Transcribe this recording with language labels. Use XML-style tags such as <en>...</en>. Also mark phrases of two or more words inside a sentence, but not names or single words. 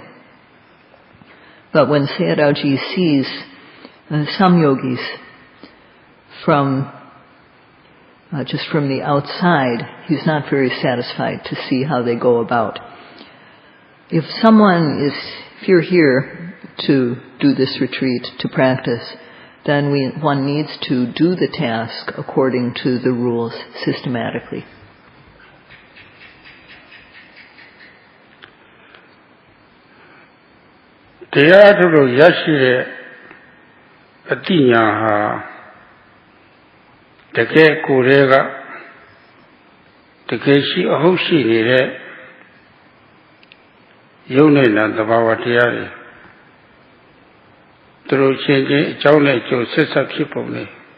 <en>But when Sayadawgyi sees some yogis from just from the outside, he's not very satisfied to see how they go about. If you're here to do this retreat, to practice, then one needs to do the task according to the rules systematically.</en> <my>တရားထုတ်လို့ရရှိတဲ့အတိညာဟာတကယ်ကိုယ်တည်းကတကယ်ရှိအဟုတ်ရှိနေတဲ့ယုံနဲ့နာသဘာဝတရားတွေသူတို့ချင်းချင်းအကြောင်းနဲ့ကျိုးဆက်ဆက်ဖြစ်ပုံနဲ့</my>